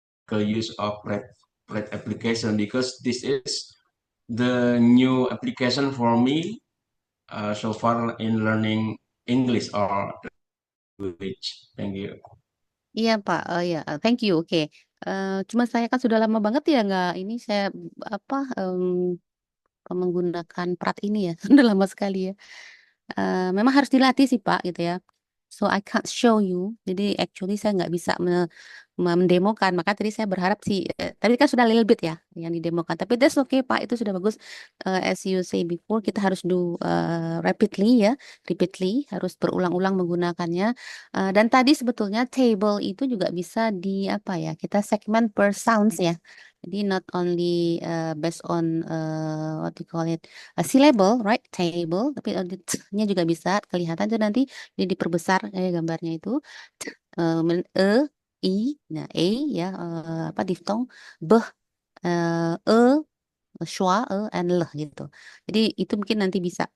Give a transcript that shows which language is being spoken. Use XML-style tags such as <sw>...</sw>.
<en>The use of Pratt application because this is the new application for me so far in learning English or language. Thank you.</en> <id>Iya Pak, ya,</id> <en>thank you.</en> <id>Oke, cuma saya kan sudah lama banget ya nggak ini saya apa menggunakan Prat ini ya, sudah lama sekali ya. Memang harus dilatih sih Pak gitu ya.</id> <en>So I can't show you.</en> <id>Jadi actually saya nggak bisa mendemokan. Maka tadi saya berharap sih, tadi kan sudah</id> <en>little bit</en> <id>ya yang didemokan. Tapi</id> <en>that's okay</en> <id>Pak, itu sudah bagus.</id> <en>As you say before,</en> <id>kita harus</id> <en>do rapidly</en> <id>ya, repeatedly, harus berulang-ulang menggunakannya. Dan tadi sebetulnya table itu juga bisa di apa ya? Kita segmen per sounds ya. Jadi</id> <en>not only based on what do you call it, a syllable, right?</en> <id>Table, tapi nya juga bisa kelihatan tuh nanti diperbesar gambarnya itu. E, I, nah E ya, apa diftong, beh, E, schwa, and leh gitu. Jadi itu mungkin nanti bisa.</id>